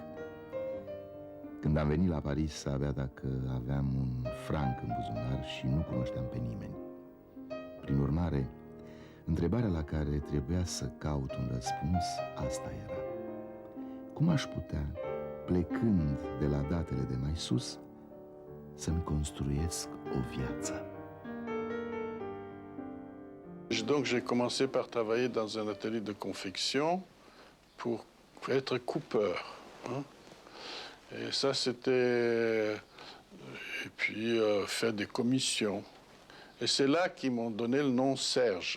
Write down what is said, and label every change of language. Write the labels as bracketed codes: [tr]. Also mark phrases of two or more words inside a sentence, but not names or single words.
[ro] Când am venit la Paris, abia dacă aveam un franc în buzunar și nu cunoșteam pe nimeni. Prin urmare, întrebarea la care trebuia să caut un răspuns, asta era. Cum aș putea, plecând de la datele de mai sus, să-mi construiesc o viață? [fr] Donc j'ai commencé par travailler dans un atelier de confection pour être coupeur. Hein? Et ça c'était... Et puis faire des commissions. Et c'est là qu'ils m'ont donné le nom Serge.